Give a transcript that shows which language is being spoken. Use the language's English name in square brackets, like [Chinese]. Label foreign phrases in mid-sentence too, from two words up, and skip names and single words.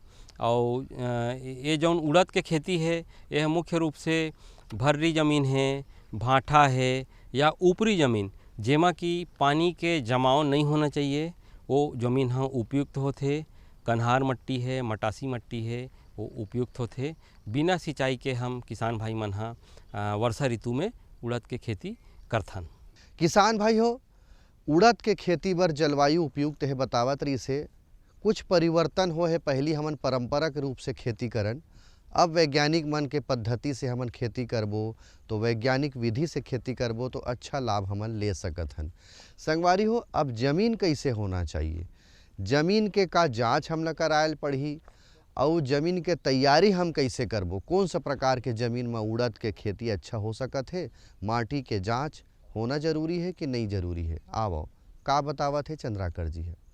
[Chhattisgarhi] और ये जौन उड़द के खेती है यह मुख्य रूप से भर्री ज़मीन है, भाटा है या ऊपरी ज़मीन जेमा कि पानी के जमाव नहीं होना चाहिए, वो ज़मीन हाँ उपयुक्त होते। कन्हार मट्टी है, मटासी मट्टी है, वो उपयुक्त होते। बिना सिंचाई के हम किसान भाई मन हाँ वर्षा ऋतु में उड़द के खेती करथन। किसान भाई हो उड़द के खेती बर जलवायु उपयुक्त है बतावत रही से कुछ परिवर्तन हो है। पहली हमन परंपरा के रूप से खेती करन, अब वैज्ञानिक मन के पद्धति से हमन खेती करबो तो वैज्ञानिक विधि से खेती करबो तो अच्छा लाभ हमन ले सकत हन। संगवारी हो अब ज़मीन कैसे होना चाहिए, ज़मीन के का जांच हमला करायल पड़ही और ज़मीन के तैयारी हम कैसे करबो, कौन सा प्रकार के ज़मीन में उड़द के खेती अच्छा हो सकत है, माटी के जांच होना जरूरी है कि नहीं जरूरी है? आवो का बतावत है चंद्राकर जी है।